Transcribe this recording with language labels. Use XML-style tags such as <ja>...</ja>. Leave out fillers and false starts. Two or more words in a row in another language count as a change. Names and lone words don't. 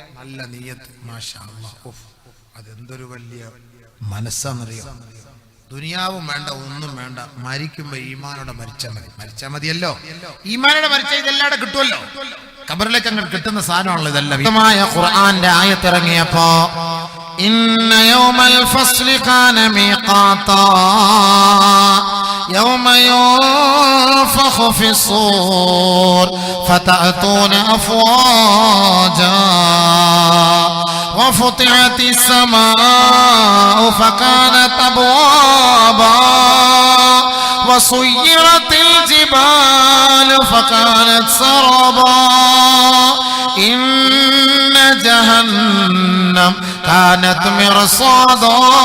<ml>നല്ല നിയ്യത്ത്,</ml> <ar>ما شاء الله.</ar> <ml>അതെന്തൊരു വലിയ മനസ്സാന്നറിയാം. ദുനിയാവും വേണ്ട, ഒന്നും വേണ്ട, മരിക്കുമ്പോ ഈമാനോടെ മരിച്ചാൽ മതിയല്ലോ. ഈമാനോടെ മരിച്ചാൽ ഇതെല്ലാടെ കിട്ടുമല്ലോ. ഖബറിലേക്ക് അങ്ങ് കിട്ടുന്ന സാധനമാണല്ലോ ഇതെല്ലാം. ഖുർആന്റെ ആയത്തിറങ്ങിയപ്പോ</ml> <ar>إن يوم الفصل كان ميقاتا يوم ينفخ في الصور فتأتون أفواجا وفتحت السماء فكانت أبوابا وسيرت الجبال فكانت سرابا إن جهنم كانت مرصادا</ar>